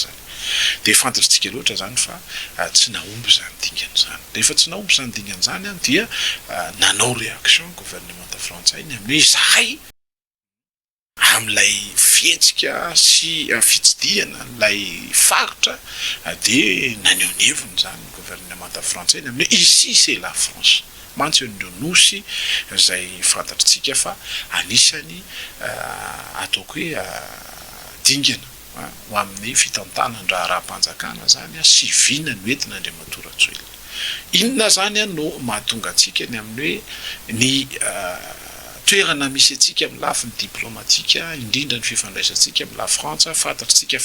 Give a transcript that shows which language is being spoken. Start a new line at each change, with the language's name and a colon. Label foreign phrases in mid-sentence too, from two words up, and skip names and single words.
Malagasy: zany dia fantatritsika loatra zany fa tsy nahomby zany dingan'izany dia efa tsy nahomby zany dingan'izany dia nanao
French: réaction gouvernement
Malagasy: frantsay ny amin'ny izahay amin'ilay fihetsika sy fitsidihana lay faritra dia naneoneviny zany gouvernement frantsay ny amin'ny
French: ici c'est la France
Malagasy: mantsy nireo nosy izay fantatritsika fa anisany ataoko hoe dingana ho amin'ny fitantanana raha raha-mpanjakana zany sy vina no entina Andriamatoa Rajoelina. Inona zany no mahatonga antsika ny amin'ny hoe ny toerana misy atsika amin'ny lafiny diplomatika indrindra ny fifandraisantsika amin'ny la Frantsa fantatritsika